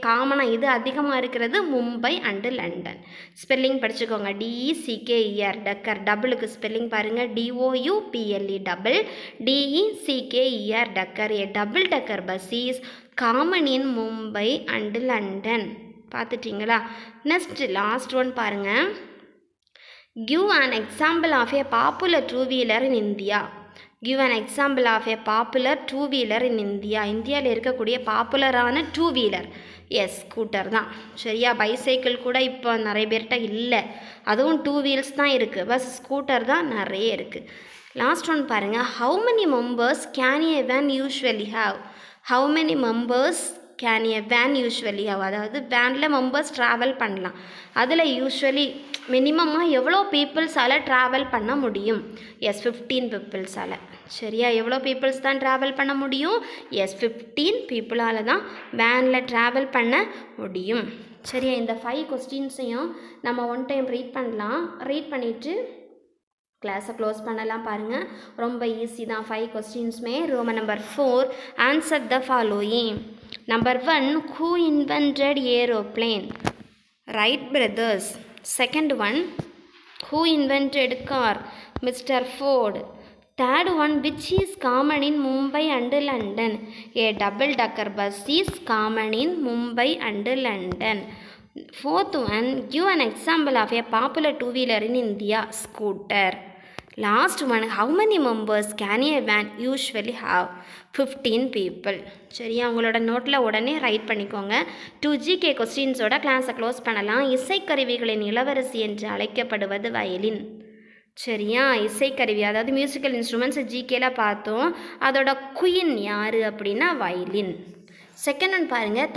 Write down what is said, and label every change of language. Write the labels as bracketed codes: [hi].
[ta] காமனாக இது அதிகமாக இருக்கிறது மும்பை அண்டு லண்டன். ஸ்பெல்லிங் படிச்சுக்கோங்க. DECKER டக்கர். டபுளுக்கு ஸ்பெல்லிங் பாருங்கள், DOUPLE double, DECKER Tucker. [en] Double decker bus is common in Mumbai and London. [ta] பார்த்துட்டிங்களா? Next last one பாருங்கள். [en] Give an example of a popular two-wheeler in India. Give an example of a popular two-wheeler in India. [ta] இந்தியாவில் இருக்கக்கூடிய பாப்புலரான two wheeler. S, scooter தான். சரியா? Bicycle கூட இப்போ நிறைய பேர்கிட்ட இல்லை, அதுவும் 2 wheels தான் இருக்குது. பஸ் ஸ்கூட்டர் தான் நிறைய இருக்குது. லாஸ்ட் ஒன் பாருங்கள். [en] How many members can a van usually have? How many members can a van usually have? [ta] அதாவது வேனில் மெம்பர்ஸ் ட்ராவல் பண்ணலாம். அதில் யூஸ்வலி மினிமமாக எவ்வளோ பீப்புள்ஸால் ட்ராவல் பண்ண முடியும்? எஸ், 15 பீப்புள்ஸால். சரியா? எவ்வளோ பீப்புள்ஸ் தான் ட்ராவல் பண்ண முடியும்? எஸ், 15 பீப்புளால் தான் வேனில் ட்ராவல் பண்ண முடியும். சரியா? இந்த 5 கொஸ்டின்ஸையும் நம்ம ஒன் டைம் ரீட் பண்ணலாம். ரீட் பண்ணிவிட்டு கிளாஸை க்ளோஸ் பண்ணலாம். பாருங்கள், ரொம்ப ஈஸி தான் 5 கொஸ்டின்ஸுமே. [en] Roman number 4, answer the following. Number 1, who invented aeroplane? Wright brothers. Second one, who invented car? Mr. Ford. Third one, which is common in Mumbai and London? A double decker bus is common in Mumbai and London. Fourth one, give an example of a popular two-wheeler in India. Scooter. Last one, how many members can a van usually have? 15 people. [ta] சரியா? உங்களோட நோட்டில் உடனே right பண்ணிக்கோங்க. 2 GK கொஸ்டின்ஸோட கிளாஸை close பண்ணலாம். இசைக்கருவிகளின் இளவரசி என்று அழைக்கப்படுவது வயலின். சரியா? இசைக்கருவி அதாவது மியூசிக்கல் இன்ஸ்ட்ருமெண்ட்ஸ் ஜிகேல பார்த்தோம். அதோட குயின் யார் அப்படின்னா வயலின். செகண்ட் ஒன் பாருங்கள்.